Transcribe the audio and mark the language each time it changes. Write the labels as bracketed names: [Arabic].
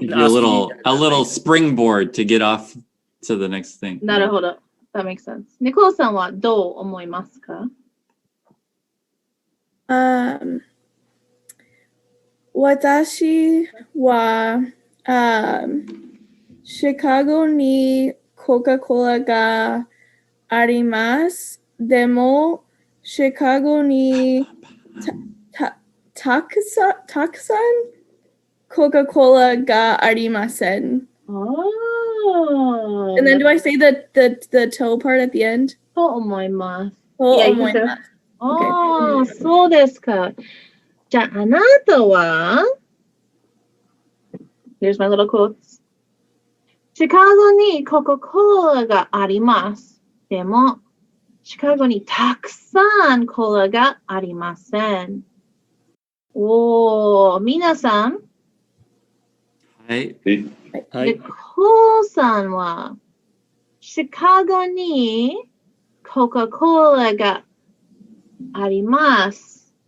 [English] Give you a little springboard to get off to the next thing. [Japanese] なるほど. [English] That makes sense. [Japanese] Nicole さんはどう思いますか? 私は、シカゴにコカ・コーラがあります。でも、シカゴにたくさんコカ・コーラがありません。 [English] Oh. And then do I say the toe part at the end? [Japanese] と思います. と思います。 Oh, そうですか. じゃあ、あなたは [English] Here's my little quotes. [Japanese] シカゴにコカ・コーラがあります。でも、シカゴにたくさんコーラがありません。おー、皆さん。はい。はい。コウさんは、シカゴにコカ・コーラがあります。